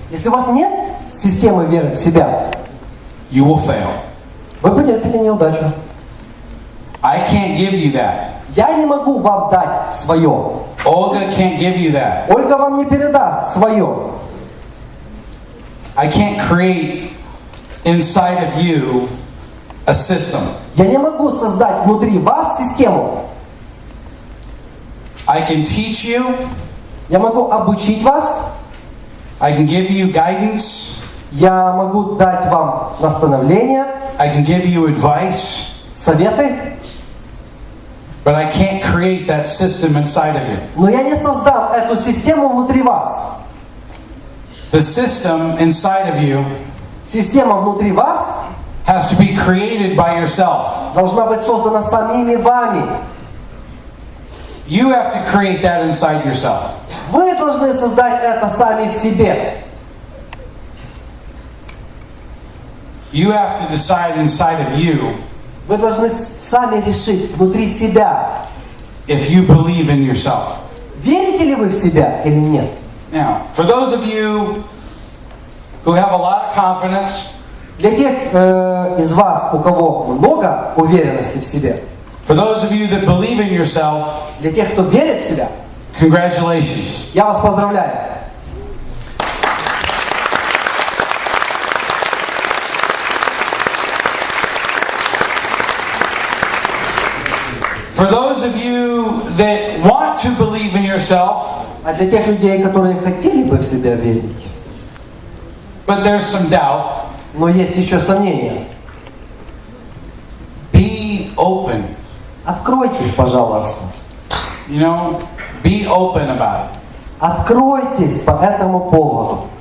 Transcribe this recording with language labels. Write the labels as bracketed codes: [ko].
[ru] Если у вас нет системы веры в себя, [en] you will fail. [ru] вы потерпите неудачу. [en] I can't give you that. [ru] Я не могу вам дать свое. [en] Olga can't give you that. [ru] Ольга вам не передаст свое. [en] I can't create inside of you a system. [ru] Я не могу создать внутри вас систему. [en] I can teach you. [ru] Я могу обучить вас. [en] I can give you guidance. [ru] Я могу дать вам наставления, [en] I can give you advice. [ru] советы. [en] But I can't create that system inside of you. [ru] Но я не создам эту систему внутри вас. [en] The system inside of you [ru] Система внутри вас [en] has to be created by yourself. [ru] должна быть создана самими вами. [en] You have to create that inside yourself. [ru] Вы должны создать это сами в себе. [en] You have to decide inside of you [ru] Вы должны сами решить внутри себя, [en] if you believe in yourself. [ru] верите ли вы в себя или нет. [en] Now, for those of you who have a lot of confidence, [ru] Для тех из вас, у кого много уверенности в себе, [en] for those of you that believe in yourself, [ru] для тех, кто верит в себя, [en] congratulations. [ru] я вас поздравляю. [en] For those of you that want to believe in yourself, [ru] А для тех людей, которые хотели бы в себя верить, [en] but there's some doubt, [ru] но есть еще сомнения, [en] be open. [ru] откройтесь, пожалуйста. [en] You know, be open about it. [ru] Откройтесь по этому поводу.